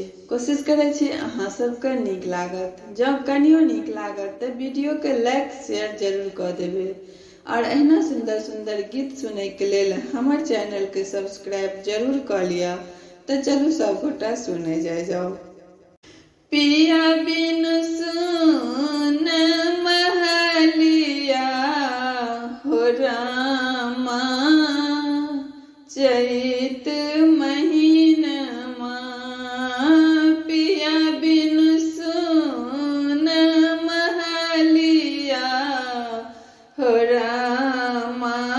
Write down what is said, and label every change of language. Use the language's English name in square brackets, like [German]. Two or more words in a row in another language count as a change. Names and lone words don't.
[Maithili] कोशिश करै छी अहाँ सबके नीक लागत। जब कनियो नीक लागत तऽ वीडियो के [English] like share [Maithili] जरूर कऽ देबै और एहना सुंदर सुंदर गीत सुनै के लेल हमर चैनल के सब्सक्राइब जरूर कऽ लिअ। तऽ चलू सब गोटा सुनै जाओ। पिया बिनु सुन महलिया हो रामा, चैत महीनमा पिया बिनु सुन महलिया हो रामा,